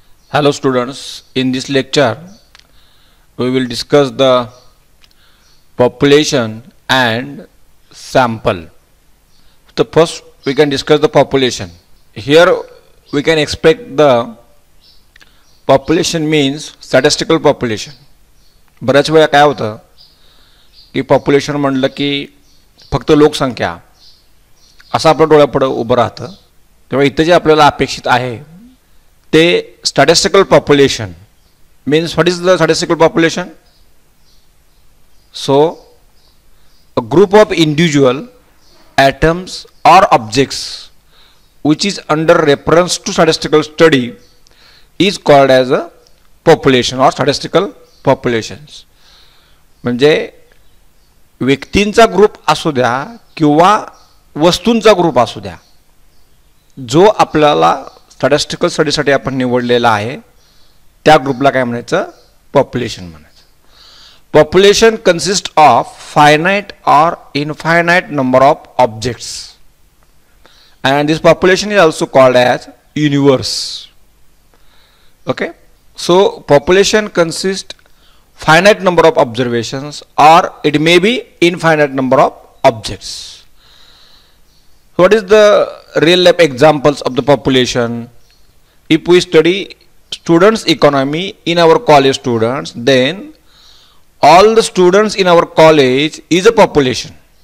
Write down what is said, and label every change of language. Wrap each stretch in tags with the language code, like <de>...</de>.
<en>Hello students, in this lecture we will discuss the population and sample. So first we can discuss the population. Here we can expect the population means statistical population.</en> <mr>बऱ्याच वेळा काय होतं की population म्हणलं की फक्त लोकसंख्या असं आपल्या डोळ्यापुढे उभं राहतं. तेव्हा इथं जे आपल्याला अपेक्षित आहे ते</mr> <en>statistical population means what is the statistical population? So a group of individual atoms or objects which is under reference to statistical study is called as a population or statistical populations.</en> <mr>म्हणजे व्यक्तींचा group असू द्या किंवा वस्तूंचा group असू द्या, जो आपल्याला स्टॅटिस्टिकल स्टडीसाठी आपण निवडलेला आहे त्या ग्रुपला काय म्हणायचं? पॉप्युलेशन म्हणायचं.</mr> <en>Population consist of finite और infinite number of objects and this population is also called as universe. Okay, so population consists finite number of observations or it may be infinite number of objects. What is the real life examples of the population? If we study students economy in our college students, then all the students in our college is a population.</en>